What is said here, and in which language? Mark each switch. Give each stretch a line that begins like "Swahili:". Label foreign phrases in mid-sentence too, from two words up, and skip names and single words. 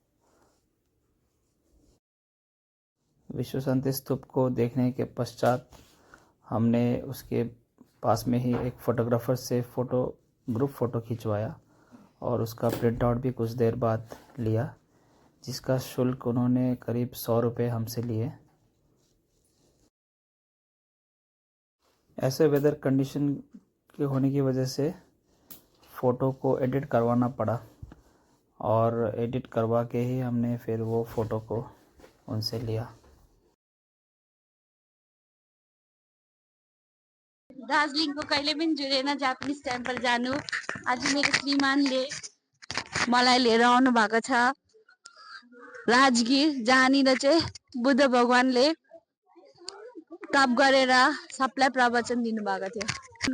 Hindi: विश्व शांति स्तूप को देखने के पश्चात हमने उसके पास में ही एक फ़ोटोग्राफ़र से
English: group photo
Hindi: खिंचवाया और उसका
English: print out
Hindi: भी कुछ देर बाद लिया, जिसका शुल्क उन्होंने करीब 100 रुपये हमसे लिए। ऐसे
English: weather condition
Hindi: के होने की वजह से फ़ोटो को एडिट करवाना पड़ा, और एडिट करवा के ही हमने फिर वो फ़ोटो को उनसे लिया।
Nepali: दार्जिलिङको कहिले पनि जुरेन
English: Japanese temple
Nepali: जानु। आज मेरो श्रीमानले मलाई लिएर आउनु भएको छ राजगीर, जहाँनिर चाहिँ बुद्ध भगवानले तप गरेर सबलाई प्रवचन दिनुभएको थियो।